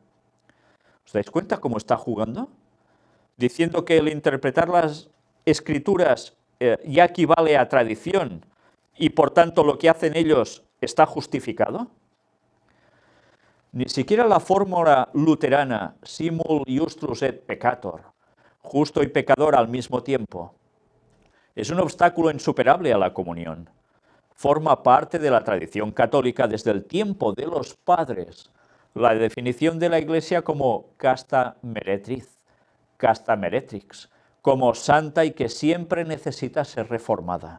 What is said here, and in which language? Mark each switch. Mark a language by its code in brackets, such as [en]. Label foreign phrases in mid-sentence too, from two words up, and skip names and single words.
[es] ¿Os dais cuenta cómo está jugando? Diciendo que el interpretar las Escrituras ya equivale a tradición y por tanto lo que hacen ellos está justificado. Ni siquiera la fórmula luterana [la] simul iustus et peccator, [es] justo y pecador al mismo tiempo, es un obstáculo insuperable a la comunión. Forma parte de la tradición católica desde el tiempo de los padres la definición de la Iglesia como casta meretriz, [la] casta meretrix, [es] como santa y que siempre necesita ser reformada.